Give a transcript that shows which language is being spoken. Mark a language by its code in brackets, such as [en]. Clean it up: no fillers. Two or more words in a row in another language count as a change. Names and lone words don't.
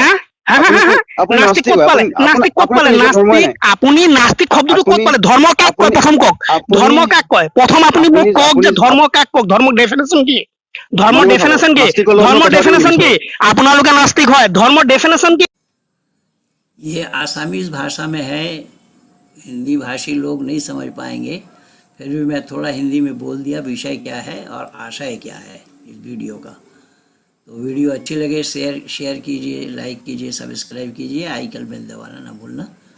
[as] হা হা হা হা হা আপুনি নাস্তিক নাস্তিক ক'ত হয়। পালে? নাস্তিক ক'ত পালে? নিজৰ ধৰ্মই নাস্তিক, নাই। আপুনি নাস্তিক শব্দটো ক'ত আপুনি পালে? ধৰ্ম কাক কয় আপুনি প্ৰথম কওক। আপুনি ধৰ্ম কাক কয় প্ৰথম? আপুনি মোক কওক আপুনি যে ধৰ্ম কাক কওক, ধৰ্মৰ ডেফিনেশ্যন কি? ধৰ্মৰ মনে কথা কওক, ডেফিনেশ্যন কি? নাস্তিকৰ লগত মই ধৰ্মৰ কথা পাতিব ডেফিনেশ্যন কি? নিবিচাৰো। আপোনালোকে নাস্তিক হয়, ধৰ্মৰ ডেফিনেশ্যন কি? [hi] ये आसामीज़ भाषा में है, हिंदी भाषी लोग नहीं समझ पाएंगे, फिर भी मैं थोड़ा हिंदी में बोल दिया विषय क्या है और आशय क्या है इस वीडियो का। तो वीडियो अच्छी लगे शेयर कीजिए, लाइक कीजिए, सब्सक्राइब कीजिए, [en] icon bell [hi] दबाना ना भूलना।